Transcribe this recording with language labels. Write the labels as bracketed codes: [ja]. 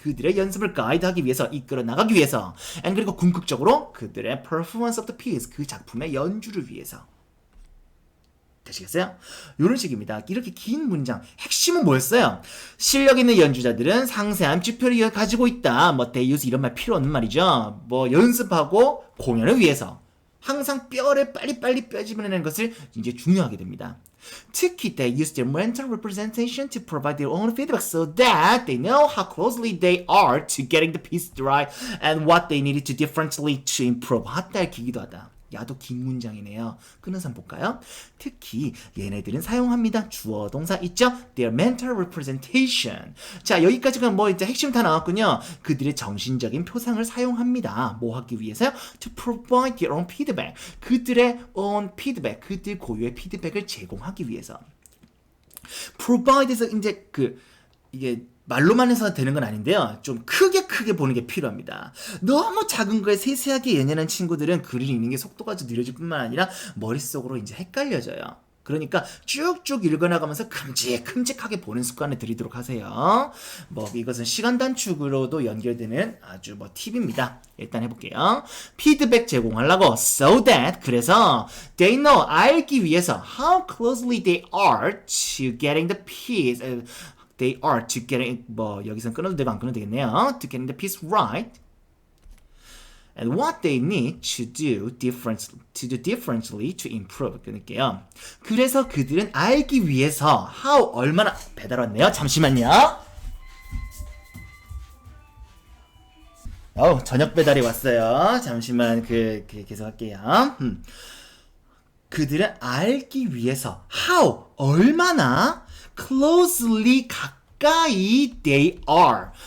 [ko] 그들의 연습을 가이드하기 위해서, 이끌어 나가기 위해서. [en] and [ko] 그리고 궁극적으로 그들의 [en] performance of the piece. [ko] 그 작품의 연주를 위해서. 되시겠어요? 이런 식입니다. 이렇게 긴 문장 핵심은 뭐였어요? 실력 있는 연주자들은 상세한 지표를 가지고 있다. 뭐 they use 이런 말 필요 없는 말이죠. 뭐 연습하고 공연을 위해서 항상 뼈를 빨리빨리 뼈집어내는 것을 이제 중요하게 됩니다. [en] 특히 they use their mental representation to provide their own feedback so that they know how closely they are to getting the piece right and what they needed to differently to improve. [ko] 핫달 기기도 하다. 야도 긴 문장이네요. 끊어서 볼까요? 특히 얘네들은 사용합니다. 주어 동사 있죠? [en] Their mental representation. [ko] 자, 여기까지가 뭐 이제 핵심 다 나왔군요. 그들의 정신적인 표상을 사용합니다. 뭐 하기 위해서요? [en] To provide their own feedback. [ko] 그들의 [en] own feedback. [ko] 그들 고유의 피드백을 제공하기 위해서. provide에서 이제 이게 말로만 해서 되는 건 아닌데요. 좀 크게 보는 게 필요합니다. 너무 작은 거에 세세하게 예년한 친구들은 글을 읽는 게 속도가 좀 느려질 뿐만 아니라 머릿속으로 이제 헷갈려져요. 그러니까 쭉쭉 읽어나가면서 큼직하게 보는 습관을 들이도록 하세요. 뭐 이것은 시간 단축으로도 연결되는 아주 뭐 팁입니다. 일단 해볼게요. 피드백 제공하려고 [en] so that [ko] 그래서 [en] they know [ko] 알기 위해서 [en] how closely they are to getting the piece they are to getting [ko] 뭐 여기선 끊어도 되고 안 끊어도 되겠네요. [en] To getting the piece right. And what they need to do differently to improve. [ko] 끊을게요. 그래서 그들은 알기 위해서 how 얼마나 배달 왔네요. 잠시만요. 저녁 배달이 왔어요. 잠시만 계속 할게요. 그들은 알기 위해서 how 얼마나 closely 가까이 [en] they are.